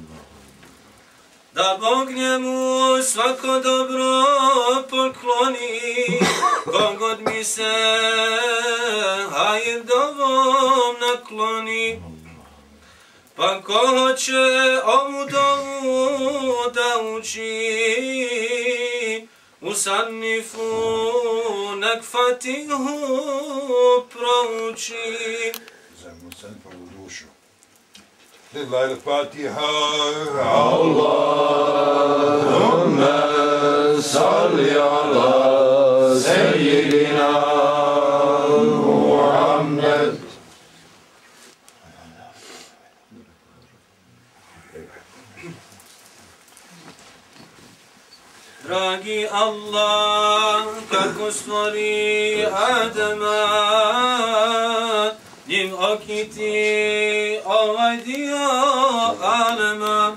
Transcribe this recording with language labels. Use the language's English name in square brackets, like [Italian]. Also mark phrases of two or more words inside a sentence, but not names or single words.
[Bosnian] Da Bog njemu svako dobro pokloni, kogod mi se hajr dovom nakloni. Pa ko hoće ovu dovu da uči, u sannifu nek Fatihu prouči. [Arabic] لله الفاتحة. اللهم صل على سيدنا محمد [Bosnian] Dragi Allah, kako stvori Adama, njim okiti ovaj dio alema.